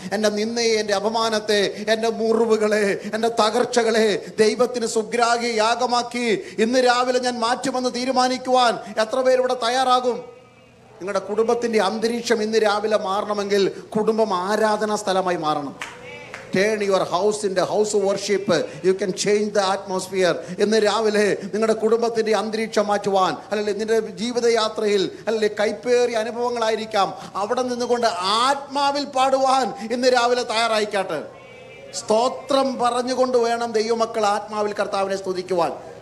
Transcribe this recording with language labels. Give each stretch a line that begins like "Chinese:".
Malayalam: എൻ്റെ നിന്ദയെ, എൻ്റെ അപമാനത്തെ, എൻ്റെ മുറിവുകളെ, എൻ്റെ തകർച്ചകളെ ദൈവത്തിന് സുഗ്രാഹി യാഗമാക്കി ഇന്ന് രാവിലെ ഞാൻ മാറ്റുമെന്ന് തീരുമാനിക്കുവാൻ എത്ര പേരിവിടെ തയ്യാറാകും? നിങ്ങളുടെ കുടുംബത്തിൻ്റെ അന്തരീക്ഷം ഇന്ന് രാവിലെ മാറണമെങ്കിൽ കുടുംബം ആരാധനാ സ്ഥലമായി മാറണം.
English: Turn your house into house of worship. You can change the atmosphere.
Malayalam: ഇന്ന് രാവിലെ നിങ്ങളുടെ കുടുംബത്തിൻ്റെ അന്തരീക്ഷം മാറ്റുവാൻ, അല്ലെങ്കിൽ നിന്റെ ജീവിതയാത്രയിൽ അല്ലെങ്കിൽ കൈപ്പേറിയ അനുഭവങ്ങളായിരിക്കാം, അവിടെ നിന്നുകൊണ്ട് ആത്മാവിൽ പാടുവാൻ ഇന്ന് രാവിലെ തയ്യാറായിക്കാട്ടെ. സ്തോത്രം പറഞ്ഞുകൊണ്ട് വേണം ദൈവമക്കൾ ആത്മാവിൽ കർത്താവിനെ സ്തുതിക്കുവാൻ.